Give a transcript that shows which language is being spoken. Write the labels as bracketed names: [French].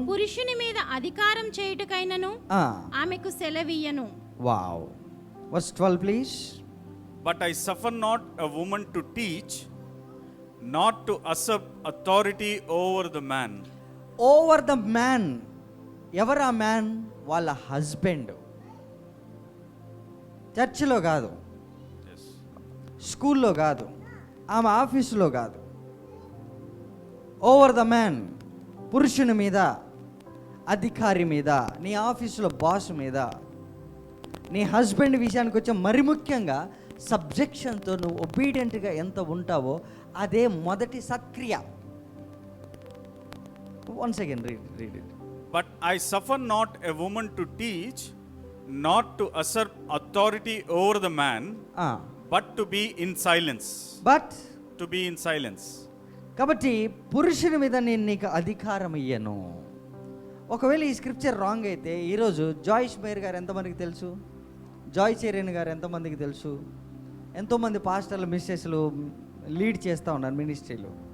[Telugu] పురుషుని మీద అధికారం చేయుటకైనను ఆమెకు సెలవీయను. [English] Wow. Verse 12 please. But I suffer not a woman to teach, not to usurp authority over the man. Over the man. [Telugu] ఎవరు ఆ man? వాళ్ళ husband. చర్చిలో కాదు, స్కూల్లో కాదు, ఆమె ఆఫీసులో కాదు. [English] over the man, [Telugu] పురుషుని మీద, అధికారి మీద, నీ ఆఫీసులో బాస్ మీద, నీ హస్బెండ్ విషయానికి వచ్చే మరి ముఖ్యంగా సబ్జెక్షన్తో నువ్వు ఒబీడియంట్గా ఎంత ఉంటావో అదే మొదటి సత్క్రియ. [English] Once again read it. But I suffer not a woman to teach, not to usurp authority over the man, but to be in silence. To be in silence. [Telugu] కాబట్టి పురుషుని మీద నేను నీకు అధికారం ఇయ్యను. ఒకవేళ ఈ స్క్రిప్చర్ రాంగ్ అయితే ఈరోజు జాయిష్ మేయర్ గారు ఎంతమందికి తెలుసు? జాయ్ చెరియన్ గారు ఎంతమందికి తెలుసు? ఎంతోమంది పాస్టర్లు, మిస్సెస్లు లీడ్ చేస్తూ ఉన్నారు మినిస్ట్రీలో.